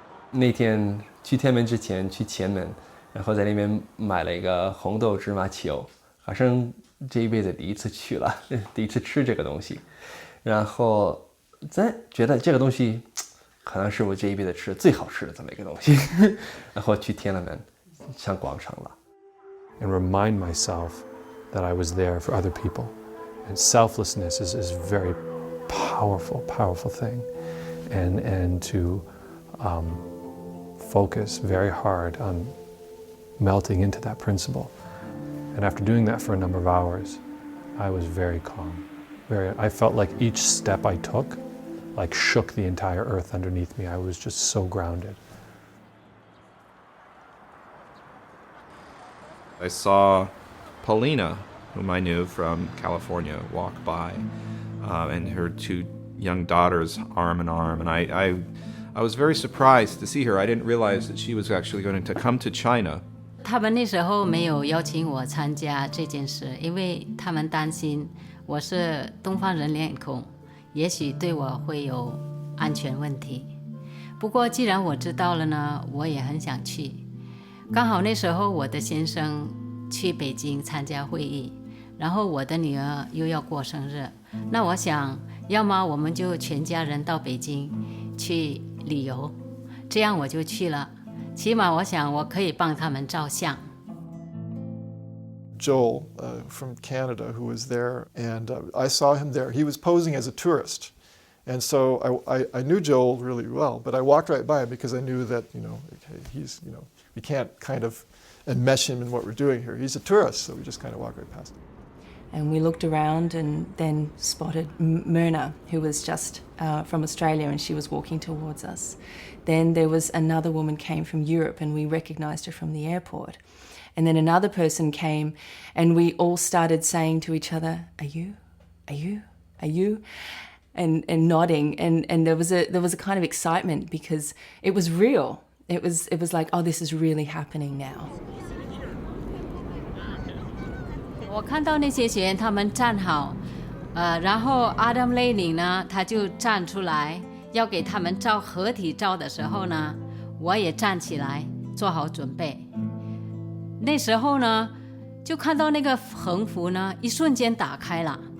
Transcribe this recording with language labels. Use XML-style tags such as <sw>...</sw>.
<zh>那天去天安门之前去前门，然后在那边买了一个红豆芝麻球，好像这一辈子第一次去了，第一次吃这个东西。然后咱觉得这个东西可能是我这一辈子吃的最好吃的这么一个东西，然后去天安门上广场了。</zh> <en>And remind myself that I was there for other people. And selflessness is a very powerful, powerful thing. And to focus very hard on melting into that principle. And after doing that for a number of hours, I was very calm. I felt like each step I took like shook the entire earth underneath me. I was just so grounded. I saw Paulina, whom I knew from California, walk by, and her two young daughters arm in arm. And I was very surprised to see her. I didn't realize that she was actually going to come to China.</en> <zh>他们那时候没有邀请我参加这件事，因为他们担心我是东方人脸孔，也许对我会有安全问题。不过既然我知道了呢，我也很想去。刚好那时候我的先生去北京参加会议，然后我的女儿又要过生日，那我想要么我们就全家人到北京去旅游，这样我就去了，起码我想我可以帮他们照相。</zh> <en>Joel from Canada, who was there, and I saw him there. He was posing as a tourist, and so I knew Joel really well, but I walked right by him because I knew that okay, he's we can't kind of enmesh him in what we're doing here. He's a tourist, so we just kind of walked right past him. And we looked around and then spotted Myrna, who was just from Australia, and she was walking towards us. Then there was another woman came from Europe, and we recognized her from the airport. And then another person came, and we all started saying to each other, "Are you? Are you? Are you?" And nodding, and there was a kind of excitement because it was real. It was like, oh, this is really happening now.</en> <zh>我看到那些学员他们站好，然后 Adam Leining 呢，他就站出来要给他们照合体照的时候呢，我也站起来做好准备。那时候呢，就看到那个横幅呢，一瞬间打开了。</zh>